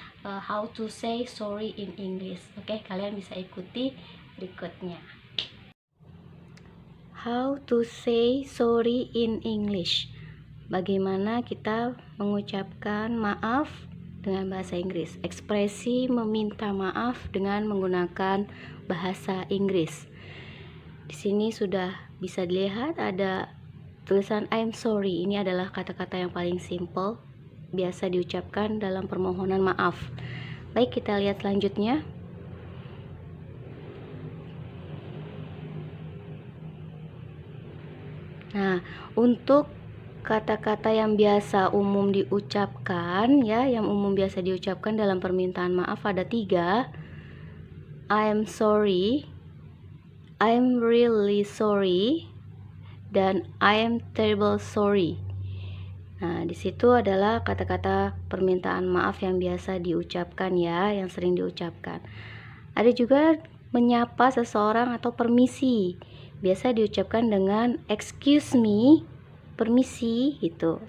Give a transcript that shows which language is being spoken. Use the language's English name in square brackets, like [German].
[English] How to say sorry in English. [Indonesian] Oke, kalian bisa ikuti berikutnya. [English] How to say sorry in English. [Indonesian] Bagaimana kita mengucapkan maaf dengan bahasa Inggris. Ekspresi meminta maaf dengan menggunakan bahasa Inggris. Di sini sudah bisa dilihat ada tulisan I'm sorry. Ini adalah kata-kata yang paling simple, biasa diucapkan dalam permohonan maaf. Baik, kita lihat selanjutnya. Nah, untuk kata-kata yang biasa umum diucapkan ya, yang umum biasa diucapkan dalam permintaan maaf ada 3. [English] I'm sorry, I'm really sorry, dan I am terrible sorry. [Indonesian] Nah, di situ adalah kata-kata permintaan maaf yang biasa diucapkan ya, yang sering diucapkan. Ada juga menyapa seseorang atau permisi. Biasa diucapkan dengan [English] excuse me, [Indonesian] permisi gitu.